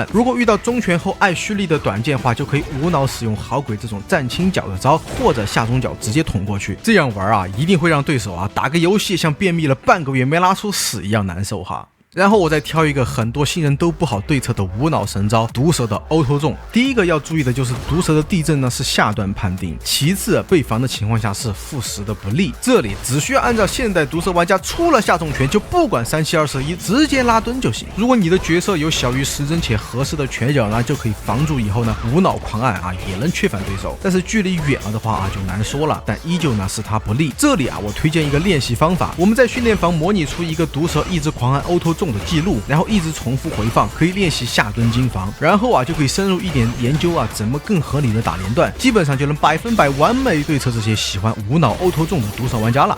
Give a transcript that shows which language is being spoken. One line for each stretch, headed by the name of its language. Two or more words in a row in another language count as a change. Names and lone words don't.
Chinese: 如果遇到中拳後愛蓄力的短劍話，就可以無腦使用好鬼這種站輕腳的招，或者下中腳直接捅過去。這樣玩啊，一定會讓對手啊打個遊戲像便秘了半個月沒拉出屎一樣難受哈。然後我再挑一個很多新人都不好對策的無腦神招，毒蛇的 auto 重。第一個要注意的就是毒蛇的地震呢是下段判定，其次被防的情況下是-10的不利。這裡只需要按照現代毒蛇玩家出了下重拳就不管3721直接拉蹲就行。如果你的角色有小於10 幀且合適的拳腳呢，就可以防住以後呢無腦狂按啊，也能確反對手。但是距離遠了的話啊就難說了，但依舊呢是他不利。這裡啊我推薦一個練習方法，我們在訓練房模擬出一個毒蛇一直狂按 auto 重的記錄，然後一直重複回放，可以練習下蹲精防，然後啊就可以深入一點研究啊怎麼更合理的打連段，基本上就能100%完美對策這些喜歡無腦 auto 重的毒蛇玩家了。